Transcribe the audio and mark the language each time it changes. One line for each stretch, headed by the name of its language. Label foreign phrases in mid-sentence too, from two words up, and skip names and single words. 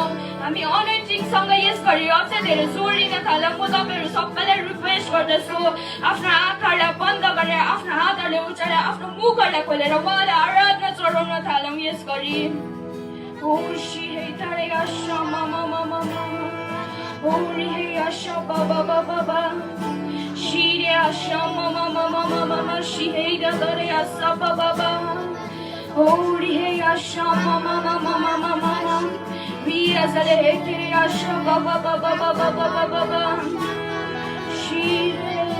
Nepali: हामी अनोइन्टिङसँग यसघरि अझै धेरै जोडिन थालौँ। म तपाईँहरू सबैलाई रिक्वेस्ट गर्दछु आफ्नो आँखाहरूलाई बन्द गरेर आफ्नो हातहरूले उचालेर आफ्नो मुखहरूलाई खोलेर उहाँलाई आराधना चढाउन थालौँ। यसघरि शिहेतरेया समममममा Oriheya shaba baba baba, Shiria shama mama mama mama, Shiheya dareya saba baba, Oriheya shama mama mama mama, Via zale kiria shaba baba baba baba baba, Shiheya.